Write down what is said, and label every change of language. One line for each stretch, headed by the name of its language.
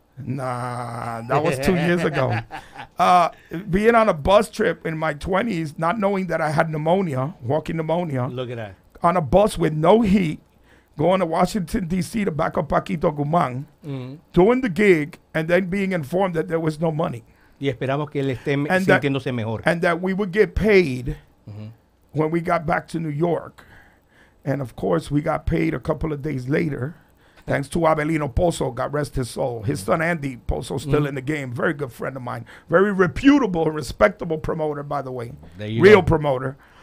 English: Nah, that was 2 years ago. Being on a bus trip in my 20s, not knowing that I had pneumonia, walking pneumonia. Look at that. On a bus with no heat, going to Washington, D.C. to back up Paquito Guzmán, doing the gig, and then being informed that there was no money.
Spanish: Y esperamos que él esté sintiéndose mejor.
English: And that we would get paid when we got back to New York. And, of course, we got paid a couple of days later. Thanks to Abelino Pozo, God rest his soul. His son Andy Pozo still in the game. Very good friend of mine. Very reputable, respectable promoter, by the way. Real promoter.